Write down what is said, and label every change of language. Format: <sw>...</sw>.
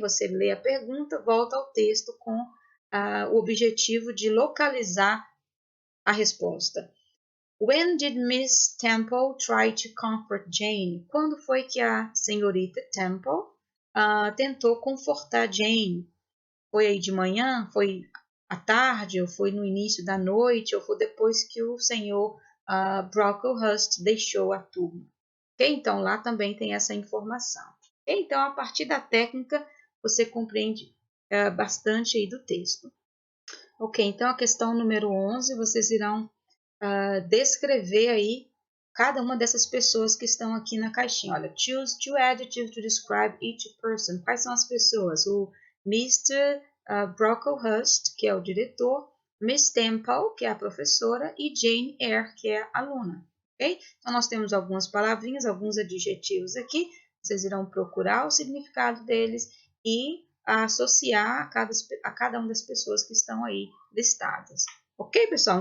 <pt>Você lê a pergunta, volta ao texto com o objetivo de localizar a resposta.</pt> <en>When did Miss Temple try to comfort Jane?</en> <pt>Quando foi que a senhorita Temple tentou confortar Jane? Foi aí de manhã? Foi à tarde? Ou foi no início da noite? Ou foi depois que o senhor Brocklehurst deixou a turma? Okay? Então, lá também tem essa informação. Okay? Então, a partir da técnica, você compreende bastante aí do texto. Ok, então a questão número 11, vocês irão descrever aí cada uma dessas pessoas que estão aqui na caixinha. Olha,</pt> <en>choose 2 adjectives to describe each person.</en> <pt>Quais são as pessoas? O Mr. Brocklehurst, que é o diretor, Miss Temple, que é a professora, e Jane Eyre, que é a aluna. Okay? Então, nós temos algumas palavrinhas, alguns adjetivos aqui. Vocês irão procurar o significado deles e associar a cada uma das pessoas que estão aí listadas. Ok, pessoal?</pt>